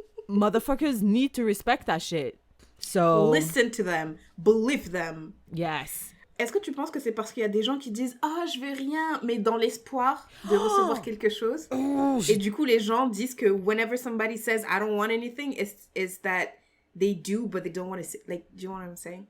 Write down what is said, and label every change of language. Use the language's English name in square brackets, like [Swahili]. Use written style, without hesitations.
[English] motherfuckers need to respect that shit. So, Listen to them. Believe them. yes. [French] Est-ce que tu penses que c'est parce qu'il y a des gens qui disent « Ah, je veux rien », mais dans l'espoir de recevoir quelque chose? Et du coup, les gens disent que [English] whenever somebody says « I don't want anything », is that they do, but they don't want to... Like, do you know what I'm saying?